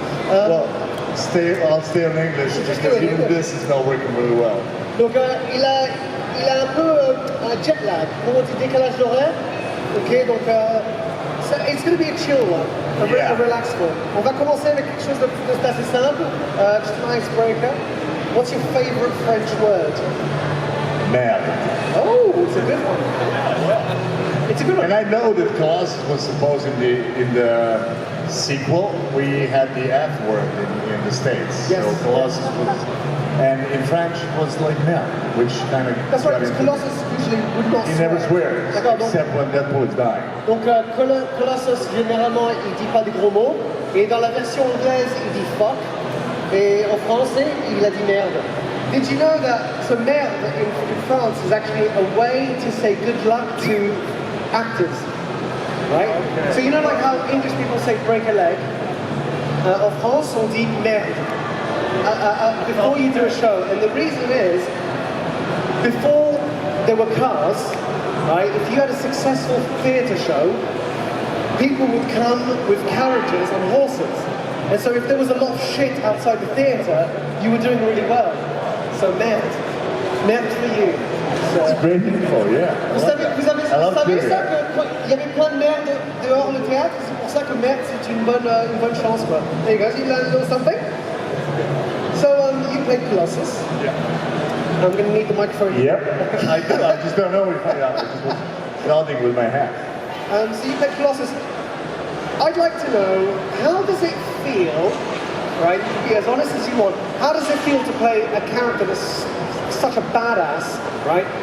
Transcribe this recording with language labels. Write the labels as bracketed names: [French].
[English] Well, I'll stay on English because even this is not working really well. [French] Donc, il a un peu un jet lag, comment on dit décalage d'horaire. [English] Ok, donc, so it's going to be a chill one, a relaxed one. [French] On va commencer avec quelque chose d'assez simple, [English] just an icebreaker. What's your favorite French word? [French] Merde. [English] Oh, it's a good one. It's a good one. And I know that Colossus was supposed in the sequel, we had the F word in the States. Yes. So Colossus was, and in French it was like merde, which kind of... That's right, because Colossus usually would not He never swears, except when Deadpool is dying. [French] Donc Colossus, généralement, il dit pas des gros mots, et dans la version anglaise, il dit fuck, et en français, il a dit merde. [English] Did you know that so merde in France is actually a way to say good luck to actors? Right? Okay. So you know like how English people say break a leg? [French] En France, on dit merde [English] before you do a show. And the reason is, before there were cars, right, if you had a successful theatre show, people would come with carriages on horses. And so if there was a lot of shit outside the theatre, you were doing really well. So merde. Merde for you. It's great info, yeah. [French] Vous savez ça qu'il y avait plein de merde dehors le théâtre, c'est pour ça que merde c'est une bonne chance quoi. [English] There you go, you learned a little something? So you played Colossus. Yeah. I'm going to need the microphone. Yep, I do. I just don't know if I just was nodding with my hat. So you played Colossus. I'd like to know, how does it feel, right, you can be as honest as you want, how does it feel to play a character that's such a badass, right?